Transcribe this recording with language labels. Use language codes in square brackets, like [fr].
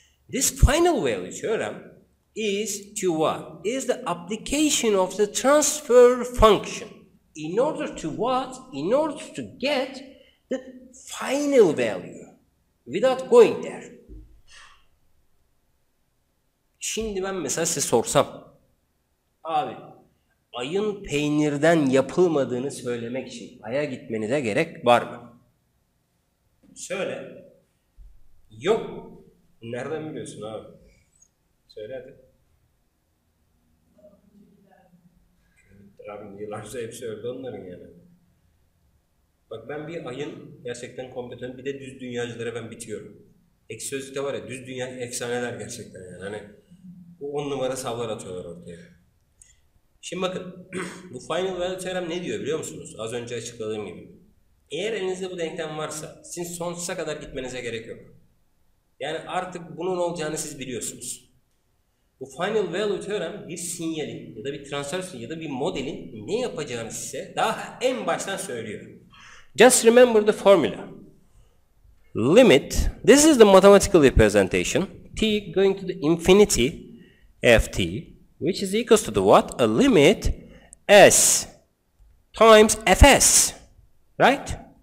[en] This final value theorem is to what? Is the application of the transfer function in order to what? In order to get the final value without going there. [tr] Şimdi ben mesela size sorsam, abi ayın peynirden yapılmadığını söylemek için aya gitmenize gerek var mı? Söyle. Yok. Nereden biliyorsun abi? Söyle hadi. Abi yıllarca hepsi öldü onların yani. Bak ben bir ayın gerçekten kompetent, bir de düz dünyacılara ben bitiyorum. Ekşi Sözlük'te var ya, düz dünya efsaneler gerçekten yani. Hani bu 10 numara savlar atıyorlar ortaya. Şimdi bakın, bu final value theorem ne diyor biliyor musunuz? Az önce açıkladığım gibi. Eğer elinizde bu denklem varsa, sizin sonsuza kadar gitmenize gerek yok. Yani artık bunun olacağını siz biliyorsunuz. Bu final value theorem bir sinyalin ya da bir transfer ya da bir modelin ne yapacağını size daha en baştan söylüyor. [en] Just remember the formula. Limit, this is the mathematical representation, t going to the infinity ft, which is equals to the what? A limit s times fs, right?